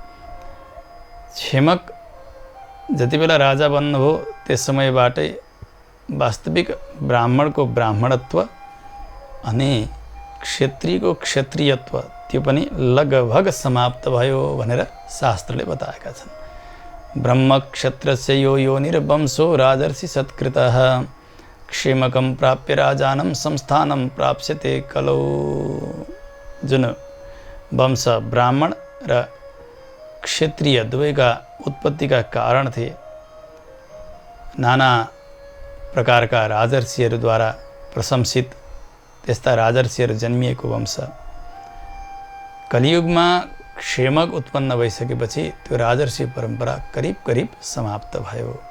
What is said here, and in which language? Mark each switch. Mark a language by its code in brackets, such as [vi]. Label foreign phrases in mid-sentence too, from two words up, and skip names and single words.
[ne] क्षेमक जति बेला राजा बन्नुभयो त्यस समयबाटै वास्तविक ब्राह्मणको ब्राह्मणत्व अनि क्षेत्रीको क्षेत्रीयत्व त्यो पनि लगभग समाप्त भयो भनेर शास्त्रले बताएका छन्। [sa] ब्रह्म क्षेत्रस्य यो योनिर्वंशो राजर्षि सत्कृतः क्षेमकं प्राप्य राजानं संस्थानं प्राप्स्यते कलौ। [ne] जुन वंश ब्राह्मण र क्षेत्रीय दुवैका उत्पत्तिका कारण थिए, नाना प्रकारका राजर्षिहरूद्वारा प्रशंसित त्यस्ता राजर्षिहरू जन्मिएको वंश कलियुगमा क्षेमक उत्पन्न भइसकेपछि त्यो राजर्षि परम्परा करिब समाप्त भयो।